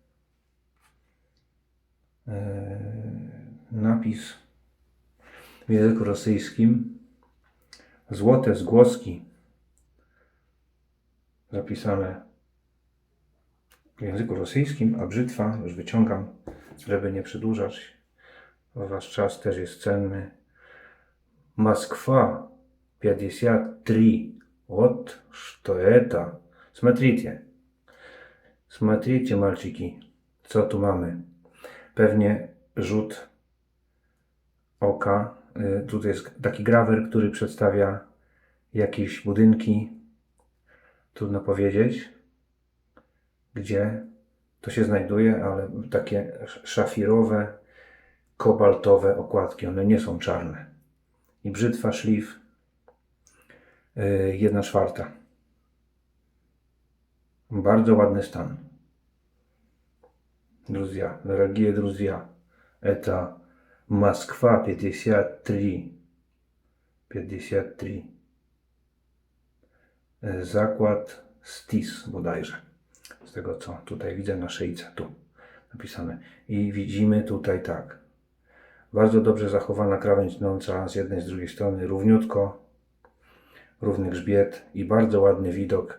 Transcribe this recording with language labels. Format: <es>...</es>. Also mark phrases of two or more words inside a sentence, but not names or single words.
<pl>Napis w języku rosyjskim. Złote zgłoski. Zapisane w języku rosyjskim, a brzytwa, już wyciągam, żeby nie przedłużać, bo Wasz czas też jest cenny.</pl> <ru>Москва 53. Вот что это. Смотрите. Смотрите, мальчики,</ru> <pl>co tu mamy. Pewnie rzut oka. Tutaj jest taki grawer, który przedstawia jakieś budynki. Trudno powiedzieć, gdzie to się znajduje, ale takie szafirowe, kobaltowe okładki. One nie są czarne. I brzytwa, szlif 1/4. Bardzo ładny stan.</pl> <ru>Друзья, дорогие друзья, это Москва 53. 53.</ru> <pl>Zakład STIS bodajże. Z tego co tutaj widzę na szyjce, tu napisane. I widzimy tutaj tak. Bardzo dobrze zachowana krawędź tnąca z jednej, z drugiej strony, równiutko, równy grzbiet i bardzo ładny widok.</pl>